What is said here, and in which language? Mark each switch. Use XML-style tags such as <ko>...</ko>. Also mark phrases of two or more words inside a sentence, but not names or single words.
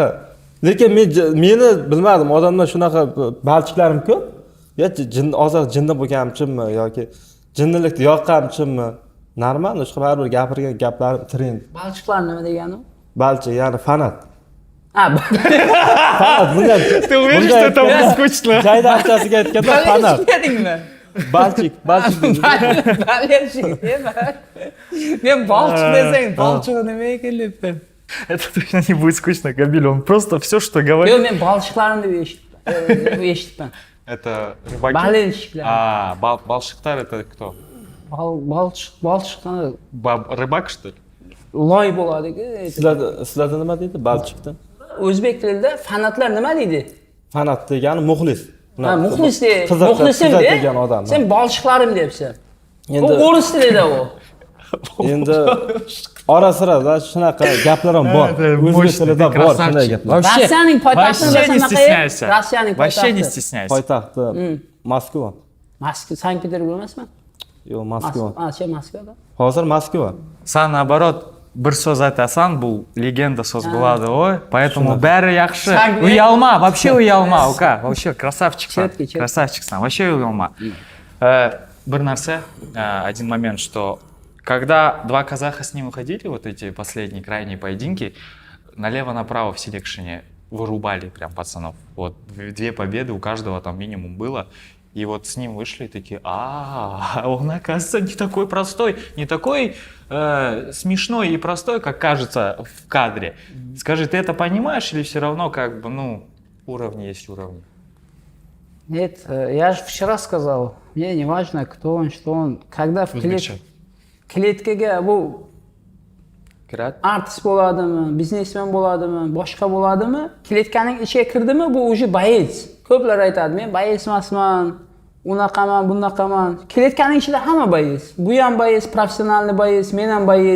<uz>Lekin meni bilmadim, odamlar shunaqa balchiklarim ko'p. Hozir jinni bo'lganimchimi yoki jinnilikni yoqqanimchimi? Normal, shu baribir gapirgan gaplarim trend. Balchiqlar nima degani? Balchi, ya'ni fanat. Fanat, bunday.</uz> <ru>Ты уверен, что это будет скучно?</ru> <uz>Jayda achasiga aytganda fanat. Tushundingmi? Balchik. Men balchiq desang, balchiq nima ekan debman.</uz> <ru>Это точно не будет скучно, Габиль. Он просто все, что говорит.</ru> <uz>Yo'q, men balchiqlarni deb eshitdim.</uz> <ru>Это рыбаки?</ru> <uz>Balchiqlar.</uz> <ru>Балшиктар это кто?</ru> <uz>Balchiqni</uz> <ru>Рыбак, что ли?</ru> <uz>loy bo'ladi-ku. Sizlarda nima deydi balchiqda? O'zbek tilida fanatlar nima deydi? Fanat degani muxlis. Muxlis de. Muxlisim degan odam. Sen balchiqlarim debsan. Endi U o'ris tilida u. Endi ora-sirada shunaqa gaplar ham bor. O'zbek tilida bor shunday gaplar. Rossiyaning poytaxtini</uz> <ru>Вообще не стесняйся.</ru> <uz>Rossiyaning</uz> <ru>Вообще не</ru> <uz>poytaxti.</uz> <ru>стесняйся.</ru> <uz>Poytaxti Moskva. Moskva, Sankt-Peterburg emasmi? Yo'q, Moskva. Moskvada. Hozir Moskva. Сан наоборот bir so'z aytasan, bu legenda so'z bo'ladi, поэтому bari yaxshi. Uyalma, вообще uyalma, uka. Вообще красавчикsan. Красавчикsan. Вообще uyalma. Bir narsa,</uz> <ru>один момент, что когда два казаха с ним уходили, вот эти последние крайние поединки, налево-направо в селекшене вырубали прям пацанов. Вот две победы у каждого там минимум было. И вот с ним вышли такие, он оказывается не такой простой, не такой смешной и простой, как кажется в кадре. Скажи, ты это понимаешь или все равно как бы, уровни есть уровни? Нет, я же вчера сказал, мне не важно, кто он, что он. Когда в клеткаga</ru> <uz>bu artist bo'ladimi, biznesmen bo'ladimi, boshqa bo'ladimi, kletkaning ichiga kirdimi, bu уже boец. Ko'plar aytadi, men boец emasman, unaqaman, bunaqaman. Kletkaning ichida hamma boец. Bu ham boец, professionalni boец, men ham boец.</uz>